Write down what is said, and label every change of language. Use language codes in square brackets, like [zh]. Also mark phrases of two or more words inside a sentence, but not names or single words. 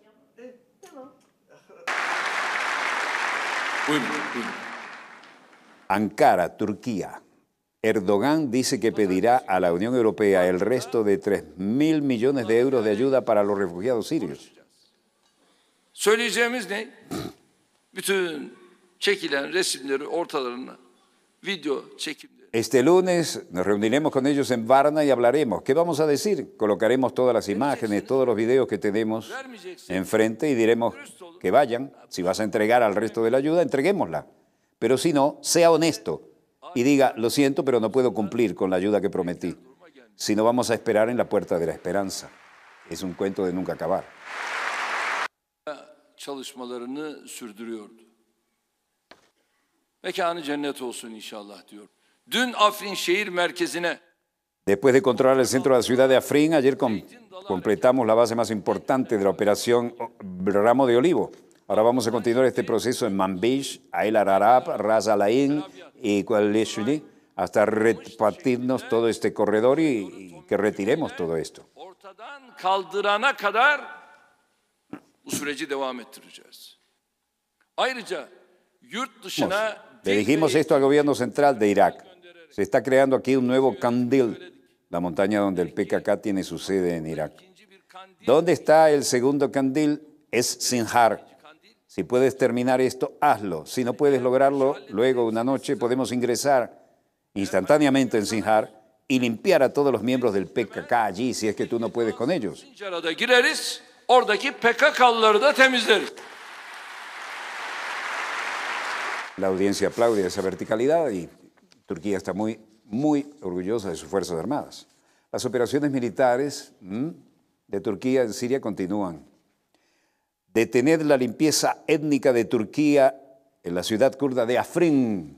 [es] Ankara, Turquía. Erdogan dice que pedirá a la Unión Europea el resto de 3.000 millones de euros de ayuda para los refugiados sirios. [tr] Söyleyeceğimiz ne? Bütün çekilen resimleri ortalarına, video çekimleri. [es] Este lunes nos reuniremos con ellos en Varna y hablaremos. ¿Qué vamos a decir? Colocaremos todas las imágenes, todos los videos que tenemos enfrente y diremos que vayan. Si vas a entregar al resto de la ayuda, entreguémosla. Pero si no, sea honesto y diga, lo siento, pero no puedo cumplir con la ayuda que prometí. Si no, vamos a esperar en la puerta de la esperanza. Es un cuento de nunca acabar. [tr] Çalışmalarını sürdürüyordu. Mekanı cennet olsun inşallah diyor. Dün Afrin şehir merkezine [es] Después de controlar el centro de la ciudad de Afrin, ayer completamos la base más importante de la operación Ramo de Olivo. Ahora vamos a continuar este proceso en Manbij, El Ararab, Ras Al Ain y Kualeshuli, hasta repartirnos todo este corredor y que retiremos todo esto. [tr] ortadan kaldırana kadar bu süreci devam ettireceğiz. Ayrıca yurt dışına [es] Le dijimos esto al gobierno central de Irak. Se está creando aquí un nuevo Kandil, la montaña donde el PKK tiene su sede en Irak. ¿Dónde está el segundo Kandil? Es Sinjar. Si puedes terminar esto, hazlo. Si no puedes lograrlo, luego una noche podemos ingresar instantáneamente en Sinjar y limpiar a todos los miembros del PKK allí, si es que tú no puedes con ellos. [tr] Sincar'a da gireriz, oradaki PKK'lıları da temizleriz. [es] La audiencia aplaude esa verticalidad y Turquía está muy, muy orgullosa de sus Fuerzas Armadas. Las operaciones militares de Turquía en Siria continúan. Detener la limpieza étnica de Turquía en la ciudad kurda de Afrin.